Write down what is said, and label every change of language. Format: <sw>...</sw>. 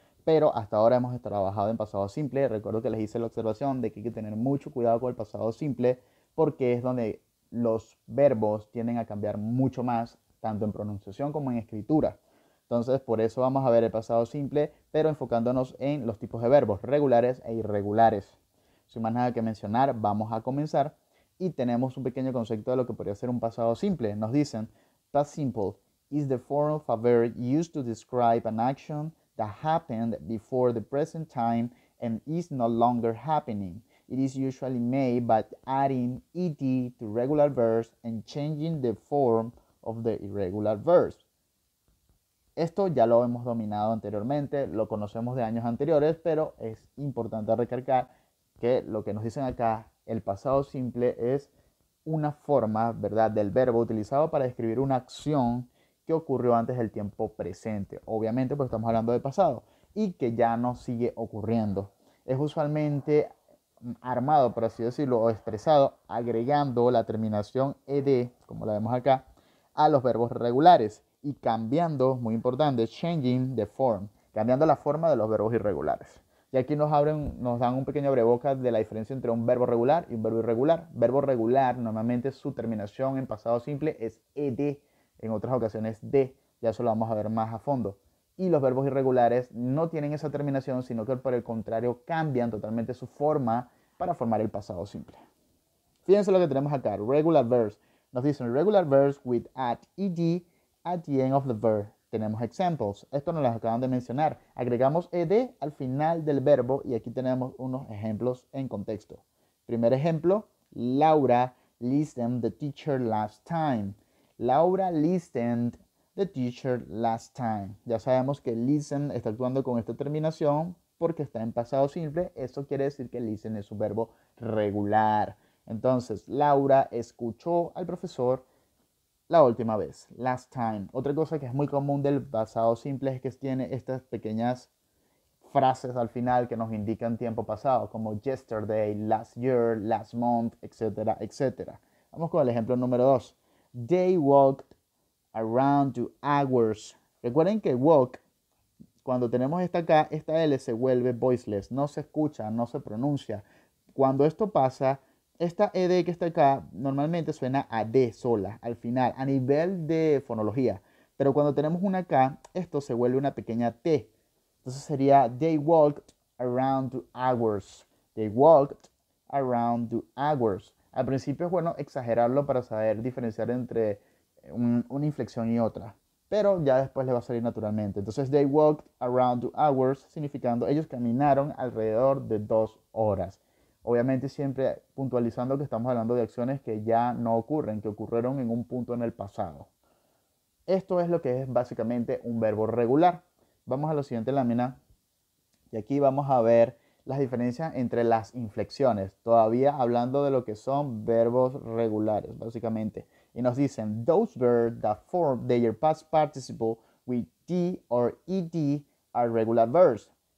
<es>Pero hasta ahora hemos trabajado en pasado simple. Recuerdo que les hice la observación de que hay que tener mucho cuidado con el pasado simple porque es donde los verbos tienden a cambiar mucho más, tanto en pronunciación como en escritura. Entonces, por eso vamos a ver el pasado simple, pero enfocándonos en los tipos de verbos regulares e irregulares. Sin más nada que mencionar, vamos a comenzar y tenemos un pequeño concepto de lo que podría ser un pasado simple. Nos dicen,</es> <en>past simple is the form of a verb used to describe an action that happened before the present time and is no longer happening. It is usually made by adding ed to regular verbs and changing the form of the irregular verbs.</en> <es>Esto ya lo hemos dominado anteriormente, lo conocemos de años anteriores, pero es importante recalcar que lo que nos dicen acá, el pasado simple es una forma, ¿verdad?, del verbo utilizado para describir una acción que ocurrió antes del tiempo presente. Obviamente, pues estamos hablando del pasado y que ya no sigue ocurriendo. Es usualmente armado, por así decirlo, o expresado agregando la terminación ed, como la vemos acá, a los verbos regulares y cambiando, muy importante,</es> <en>changing the form,</en> <es>cambiando la forma de los verbos irregulares. Y aquí nos dan un pequeño abrebocas de la diferencia entre un verbo regular y un verbo irregular. Verbo regular, normalmente su terminación en pasado simple es ed, en otras ocasiones de, ya eso lo vamos a ver más a fondo. Y los verbos irregulares no tienen esa terminación, sino que por el contrario cambian totalmente su forma para formar el pasado simple. Fíjense lo que tenemos acá,</es> <en>regular verbs.</en> <es>Nos dicen</es> <en>regular verbs with at ed at the end of the verb.</en> <es>Tenemos</es> <en>examples.</en> <es>Esto nos lo acaban de mencionar. Agregamos ed al final del verbo y aquí tenemos unos ejemplos en contexto. Primer ejemplo,</es> <en>Laura listened the teacher last time. Laura listened the teacher last time.</en> <es>Ya sabemos que listen está actuando con esta terminación porque está en pasado simple. Eso quiere decir que listen es un verbo regular. Entonces, Laura escuchó al profesor la última vez,</es> <en>last time.</en> <es>Otra cosa que es muy común del pasado simple es que tiene estas pequeñas frases al final que nos indican tiempo pasado, como</es> <en>yesterday, last year, last month,</en> <es>etcétera, etcétera. Vamos con el ejemplo número 2.</es> <en>They walked around 2 hours.</en> <es>Recuerden que walk, cuando tenemos esta K, esta L se vuelve voiceless, no se escucha, no se pronuncia. Cuando esto pasa, esta ed que está acá normalmente suena a D sola, al final, a nivel de fonología. Pero cuando tenemos una K, esto se vuelve una pequeña T. Entonces sería,</es> <en>they walked around 2 hours. They walked around 2 hours.</en> <es>Al principio es bueno exagerarlo para saber diferenciar entre una inflexión y otra. Pero ya después le va a salir naturalmente. Entonces,</es> <en>they walked around 2 hours,</en> <es>significando ellos caminaron alrededor de 2 horas. Obviamente siempre puntualizando que estamos hablando de acciones que ya no ocurren, que ocurrieron en un punto en el pasado. Esto es lo que es básicamente un verbo regular. Vamos a la siguiente lámina y aquí vamos a ver las diferencias entre las inflexiones, todavía hablando de lo que son verbos regulares, básicamente. Y nos dicen,</es> <en>those verbs that form their past participle with D or ED are regular verbs.</en>